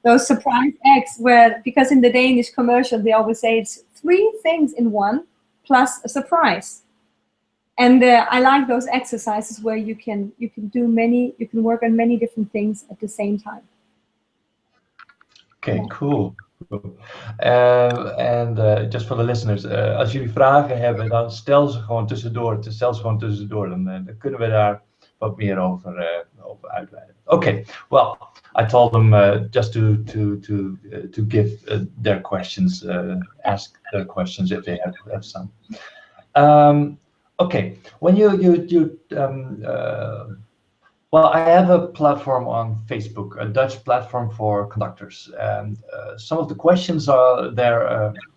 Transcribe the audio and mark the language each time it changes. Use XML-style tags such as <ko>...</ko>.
<en>Those surprise eggs, because in the Danish commercial they always say it's 3 things in one plus a surprise. And I like those exercises where you can work on many different things at the same time. Okay, cool.</en> <nl>En just voor de listeners, als jullie vragen hebben, dan stel ze gewoon tussendoor. Dan kunnen we daar wat meer over uitweiden.</nl> <en>Okay, well, I told them just to give their questions, ask their questions if they have some. Okay, when well, I have a platform on Facebook, a Dutch platform for conductors, and some of the questions are there.</en>